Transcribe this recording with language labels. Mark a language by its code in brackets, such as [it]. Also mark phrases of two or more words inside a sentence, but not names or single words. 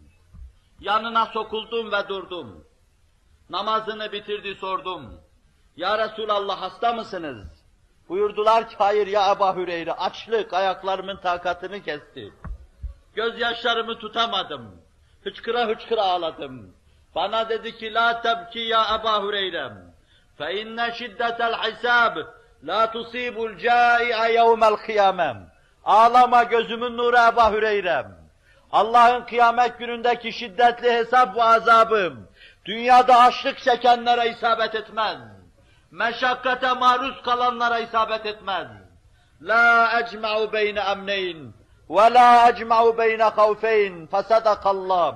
[tr] Yanına sokuldum ve durdum. Namazını bitirdi, sordum. Ya Resulallah, hasta mısınız? Buyurdular ki, hayır ya Ebu Hüreyre, açlık ayaklarımın takatını kesti. Gözyaşlarımı tutamadım. Hıçkıra hıçkıra ağladım. Bana dedi ki, [ar] لا تبكِ [tr] ya Ebu Hüreyre. [ar] فَاِنَّ شِدَّةَ الْحِسَابِ لَا تُصِيبُ الْجَائِعَ يَوْمَ الْقِيَامَةِ. [tr] Ağlama gözümün nuru Ebu Hüreyre. Allah'ın kıyamet günündeki şiddetli hesap ve azabım, dünyada açlık çekenlere isabet etmez. Meşakkate maruz kalanlara isabet etmez. [ar] لا أجمع بين أمنين ولا أجمع بين خوفين فصدق الله.